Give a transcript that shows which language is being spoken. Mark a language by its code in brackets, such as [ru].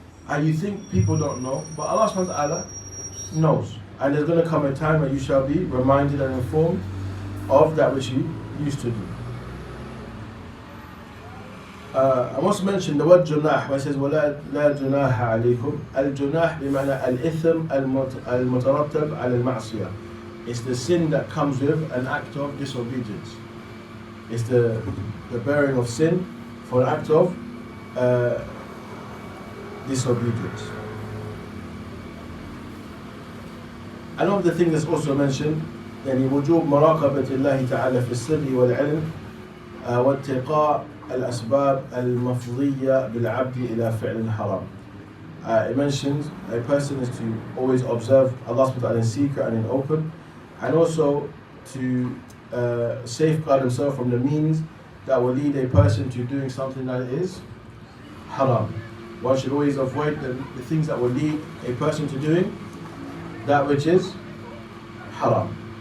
[en] And you think people don't know, but Allah subhanahu wa ta'ala knows. And there's going to come a time where you shall be reminded and informed of that which you used to do. I must mention the word junah, where it says [ar] وَلَا لَا جُنَاحَ عَلَيْكُمْ. الجناح بمعنى الإثم المترتب على المعصية. [en] It's the sin that comes with an act of disobedience. It's the bearing of sin for an act of disobedience. And of the thing that's also mentioned, [ar] يعني وجوب مراقبة الله تعالى في السر والعلم واتقاء الأسباب المفضية بالعبد إلى فعل الحرام. [en] It mentions a person is to always observe Allah subhanahu wa ta'ala in secret and in open, and also to safeguard himself from the means that will lead a person to doing something that is haram. One should always avoid the things that will lead a person to doing that which is haram.